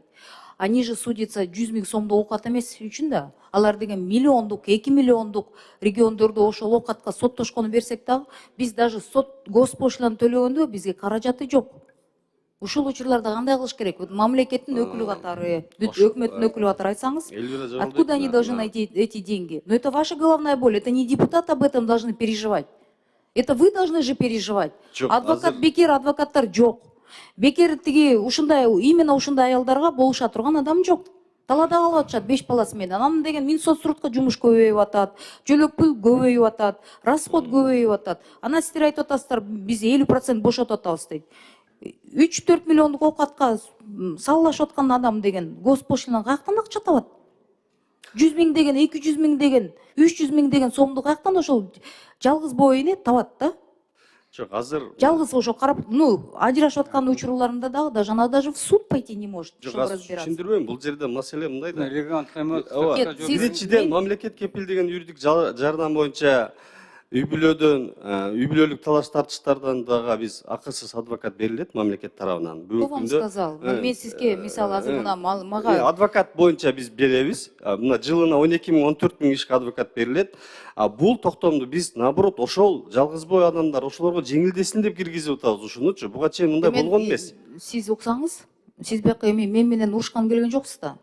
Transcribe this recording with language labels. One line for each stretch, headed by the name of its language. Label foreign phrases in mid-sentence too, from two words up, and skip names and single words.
Russian: Они же судятся
Kyrgyz: 100,000 сомдо оокат эмес үчүн да. Алар деген миллиондук, 2 миллиондук региондордо ошол оокатка соттошкону берсек дагы, биз
Russian: даже госпошлина
Kyrgyz: төлөгөндө бизге каражаты жок. Ушул учурларда кандай кылыш керек? Мамлекеттин өкүлү катары, өкмөттүн өкүлү катары айтсаңыз,
Russian: откуда они должны найти эти деньги? Но это ваша головная боль, это не депутаты об этом должны переживать. Это вы должны же переживать.
Kyrgyz: Адвокат бекер, адвокаттар жок. Бекер тиги ушундай, именно ушундай аялдарга болуша турган адам жок. Талаада калып атышат 5 баласы менен. Анан деген Минсоцтрудка жумуш көбөйүп атат, жөлөк пул көбөйүп атат, расход көбөйүп атат. Анан сиздер айтып атасыздар, биз 50% бошотуп атабыз дейт. 3-4 миллиондук оокатка саллашып аткан адам деген госпошлина каяктан акча табат? 100 миң деген, 200 миң деген, 300 миң деген сомду каяктан ошол жалгыз бой эне табат да? Жок, азыр Жалгыз ошо карап, ажырашып аткан учурларында дагы
Russian: даже она даже в суд пойти не может,
Kyrgyz: жок,
Russian: чтобы
Kyrgyz: азыр
Russian: разбираться.
Kyrgyz: түшүндүрбөйм. Бул жерде маселе мындай да.
Russian: Нет, сиз-
Kyrgyz: Биринчиден мамлекет кепилдеген юридик жардам боюнча үй бүлөлүк талаш тартыштардан дагы биз акысыз адвокат берилет мамлекет тарабынан.
Russian: Кто вам сказал?
Kyrgyz: Мен сизге мисалы азыр мына мага адвокат боюнча биз беребиз. Мына жылына 12 миң 14 миң кишиге адвокат берилет. Бул токтомду биз наоборот ошол жалгызбой адамдар ошолорго жеңилдесин деп киргизип атабыз ушунучу. Буга чейин мындай болгон эмес. Сиз уксаңыз, сиз бияка эми мен менен урушкан келген жоксуз да.